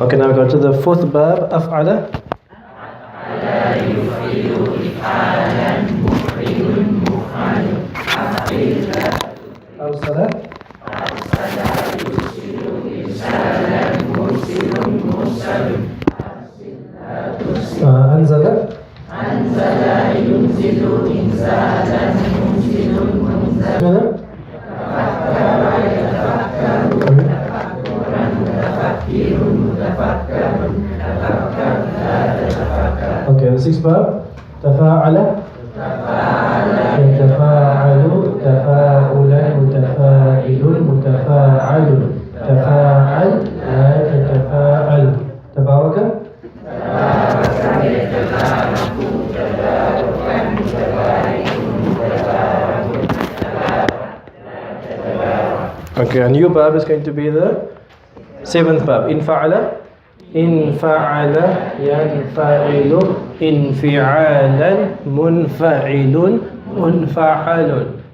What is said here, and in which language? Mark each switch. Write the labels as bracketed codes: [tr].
[en] Okay, now we go to the fourth verb [ar] أفعل يفعل إفعالا مفعل مفعل أفعل. أرسل يرسل إرسالا مرسل مرسل. أنزل ينزل إنزالا منزل منزل. [en] Okay, the sixth verb [ar] تفاعل يتفاعل تفاعلا متفاعل متفاعل تفاعل لا تتفاعل. تبارك [en] Okay, a new verb is going to be the seventh verb. [ar] Infa'ala yanfa'ilu infi'alan munfa'ilun munfa'alun.